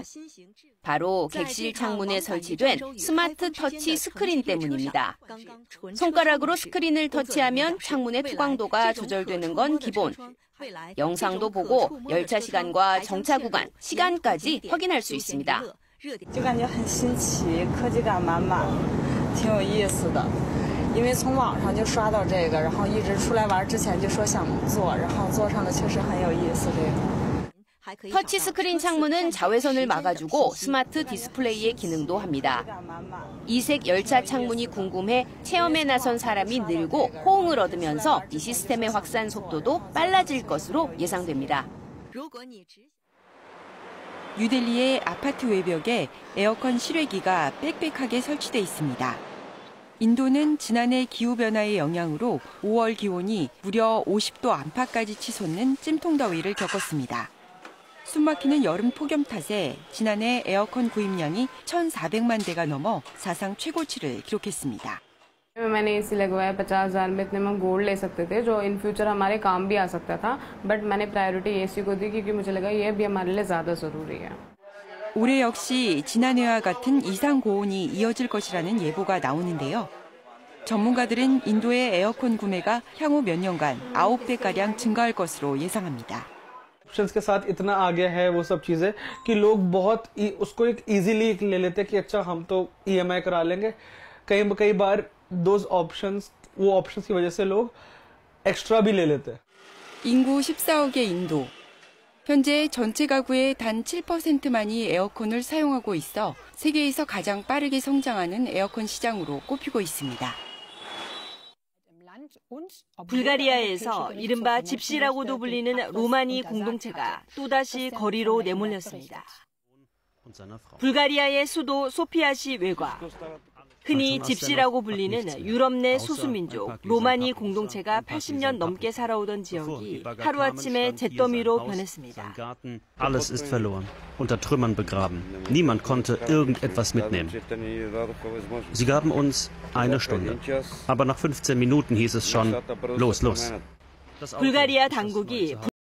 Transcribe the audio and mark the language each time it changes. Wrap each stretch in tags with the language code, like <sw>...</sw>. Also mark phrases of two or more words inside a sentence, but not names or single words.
<ko>바로 객실 창문에 설치된 스마트 터치 스크린 때문입니다. 손가락으로 스크린을 터치하면 창문의 투광도가 조절되는 건 기본. 영상도 보고 열차 시간과 정차 구간, 시간까지 확인할 수 있습니다.</ko> <zh>就感觉很新奇，科技感满满，挺有意思的。因为从网上就刷到这个，然后一直出来玩之前就说想做，然后做上了确实很有意思。这个</zh> <ko>터치스크린 창문은 자외선을 막아주고 스마트 디스플레이의 기능도 합니다. 이색 열차 창문이 궁금해 체험에 나선 사람이 늘고 호응을 얻으면서 이 시스템의 확산 속도도 빨라질 것으로 예상됩니다. 뉴델리의 아파트 외벽에 에어컨 실외기가 빽빽하게 설치돼 있습니다. 인도는 지난해 기후변화의 영향으로 5월 기온이 무려 50도 안팎까지 치솟는 찜통더위를 겪었습니다. 숨막히는 여름 폭염 탓에 지난해 에어컨 구입량이 1,400만 대가 넘어 사상 최고치를 기록했습니다.</ko> <hi>मैंने एसी लगवाया 50,000 में इतने में गोल्ड ले सकते थे जो</hi> <en>in future</en> <hi>हमारे काम भी आ सकता था बट मैंने प्रायोरिटी एसी को दी क्योंकि मुझे लगा ये भी हमारे लिए ज़्यादा ज़रूरी है.</hi> <ko>올해 역시 지난해와 같은 이상 고온이 이어질 것이라는 예보가 나오는데요. 전문가들은 인도의 에어컨 구매가 향후 몇 년간 9배가량 증가할 것으로 예상합니다.</ko> <hi>ऑप्शंस के साथ इतना आ गया है वो सब चीजें कि लोग बहुत उसको एक इजीली ले लेते हैं कि अच्छा हम तो ईएमआई करा लेंगे कई बार वो ऑप्शंस की वजह से लोग एक्स्ट्रा भी ले लेते हैं.</hi> <ko>인구 14억의 인도. 현재 전체 가구의 단 7%만이 에어컨을 사용하고 있어 세계에서 가장 빠르게 성장하는 에어컨 시장으로 꼽히고 있습니다. 불가리아에서 이른바 집시라고도 불리는 로마니 공동체가 또다시 거리로 내몰렸습니다. 불가리아의 수도 소피아시 외곽. 흔히 집시라고 불리는 유럽 내 소수민족 로마니 공동체가 80년 넘게 살아오던 지역이 하루아침에 잿더미로 변했습니다.</ko> <de>Alles ist verloren, unter Trümmern begraben. Niemand konnte irgendetwas mitnehmen. Sie gaben uns eine Stunde, aber nach 15 Minuten hieß es schon, los, los.</de> <ko>불가리아 당국이</ko>